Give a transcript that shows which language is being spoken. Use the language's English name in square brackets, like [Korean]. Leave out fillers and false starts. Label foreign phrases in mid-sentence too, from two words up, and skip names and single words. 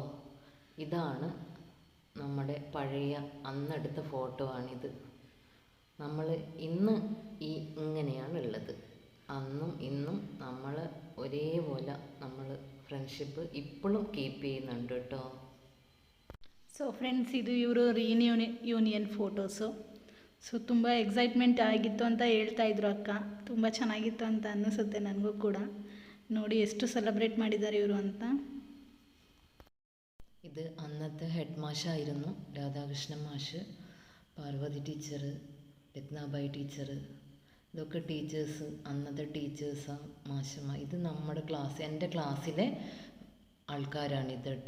[Malayalam] ഇതാണ് നമ്മുടെ പഴയ അന്നെടുത്ത ഫോട്ടോ ആണിത്. നമ്മൾ ഇന്ന് ഇങ്ങനെയാണ് ഉള്ളത്. അന്നും ഇന്നും നമ്മൾ ഒരേപോലെ നമ്മൾ ഫ്രണ്ട്ഷിപ്പ് ഇപ്പോഴും കീപ്പ് ചെയ്യുന്നുണ്ട് കേട്ടോ. [English] so friends, [Kannada] ಇದು ಇವರು ಯೂನಿಯನ್ ಫೋಟೋಸು. ಸೊ ತುಂಬ ಎಕ್ಸೈಟ್ಮೆಂಟ್ ಆಗಿತ್ತು ಅಂತ ಹೇಳ್ತಾಯಿದ್ರು ಅಕ್ಕ. ತುಂಬ ಚೆನ್ನಾಗಿತ್ತು ಅಂತ ಅನ್ನಿಸುತ್ತೆ ನನಗೂ ಕೂಡ. ನೋಡಿ ಎಷ್ಟು ಸೆಲೆಬ್ರೇಟ್ ಮಾಡಿದ್ದಾರೆ ಇವರು ಅಂತ. [Malayalam] ഇത് അന്നത്തെ ഹെഡ് മാഷായിരുന്നു രാധാകൃഷ്ണൻ മാഷ്, പാർവതി ടീച്ചർ, രത്നാബായി ടീച്ചർ. ഇതൊക്കെ ടീച്ചേഴ്സ്, അന്നത്തെ ടീച്ചേഴ്സാണ്, മാഷമ്മ. ഇത് നമ്മുടെ ക്ലാസ്, എൻ്റെ ക്ലാസ്സിലെ ആൾക്കാരാണിത് കേട്ടോ.